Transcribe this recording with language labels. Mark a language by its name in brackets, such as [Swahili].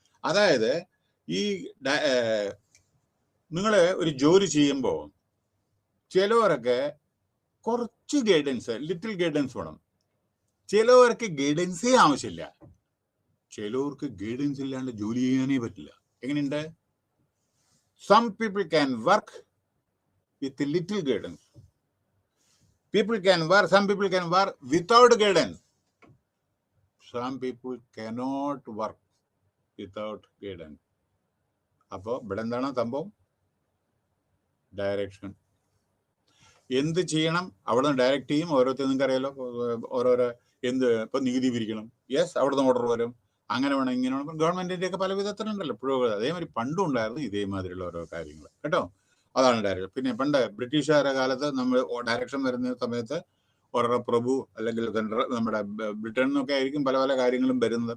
[Malayalam] അതായത് ഈ നിങ്ങൾ ഒരു ജോലി ചെയ്യുമ്പോൾ ചിലവരൊക്കെ കുറച്ച് ഗൈഡൻസ്, [English] little guidance [Malayalam] വേണം. ചിലവർക്ക് ഗൈഡൻസേ ആവശ്യമില്ല. ചിലവർക്ക് ഗൈഡൻസ് ഇല്ലാണ്ട് ജോലി ചെയ്യാനേ പറ്റില്ല. എങ്ങനെയുണ്ട്? [English] Some people can work with little guidance. Some people can work without guidance. Some people cannot work without guidance. [Malayalam] അപ്പോൾ ഇവിടെ എന്താണ് സംഭവം? ഡയറക്ഷൻ. എന്ത് ചെയ്യണം അവിടുന്ന് ഡയറക്റ്റ് ചെയ്യും. ഓരോരുത്തർ നിങ്ങൾക്ക് അറിയാലോ, ഓരോരോ എന്ത് ഇപ്പം നികുതി പിരിക്കണം, യെസ് അവിടുന്ന് ഓർഡർ വരും, അങ്ങനെ വേണം ഇങ്ങനെ വേണം. ഗവൺമെന്റിന്റെ ഒക്കെ പല വിധത്തിലുണ്ടല്ലോ പുരോഗതി. അതേമാതിരി പണ്ടും ഉണ്ടായിരുന്നു ഇതേമാതിരിയുള്ള ഓരോ കാര്യങ്ങൾ കേട്ടോ. അതാണ് ഡയറക്ഷൻ. പിന്നെ പണ്ട് ബ്രിട്ടീഷുകാരുടെ കാലത്ത് നമ്മൾ ഡയറക്ഷൻ വരുന്ന സമയത്ത് ഓരോ പ്രഭു അല്ലെങ്കിൽ നമ്മുടെ ബ്രിട്ടനിൽ നിന്നൊക്കെ ആയിരിക്കും പല പല കാര്യങ്ങളും വരുന്നത്.